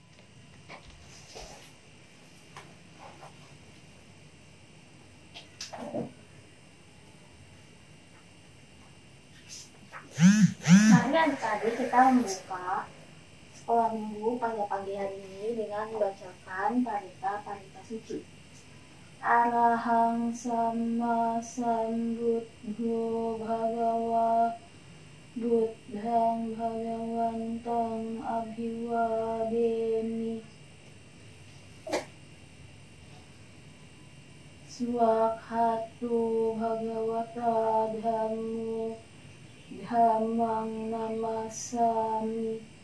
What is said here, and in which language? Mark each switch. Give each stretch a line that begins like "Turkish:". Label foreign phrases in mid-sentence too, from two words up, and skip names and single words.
Indonesian: Mari adik-adik kita membuka sekolah minggu pada pagi hari ini dengan membacakan parita suci.
Pali: Arahang sama sambuddho bhagawa buddhang bhagawantang abhiwademi. Swakhatu bhagawata dhammo dhammang namasami.